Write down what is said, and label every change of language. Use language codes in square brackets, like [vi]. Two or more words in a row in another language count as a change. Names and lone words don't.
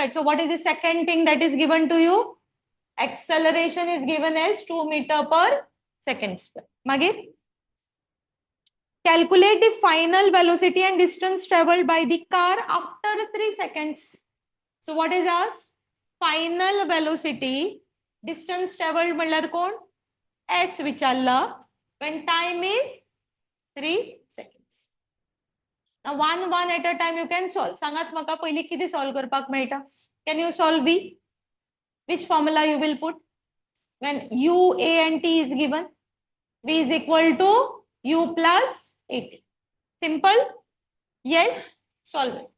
[en] So what is the second thing that is given to you? Acceleration is given as 2 meter per second squared. [kok] Magir? [en] Calculate the final velocity and distance traveled by the car after 3 seconds. So what is asked? Final velocity, distance traveled [kok] म्हणल्यार कोण? [en] S विचारलं when time is 3 seconds. Now one at a time you can solve. [kok] सांगात म्हाका पयली किती solve करपाक मेळटा? [en] Can you solve B? Which formula you will put? When U, A and T is given, V is equal to U plus 80. Simple? Yes? Solve it.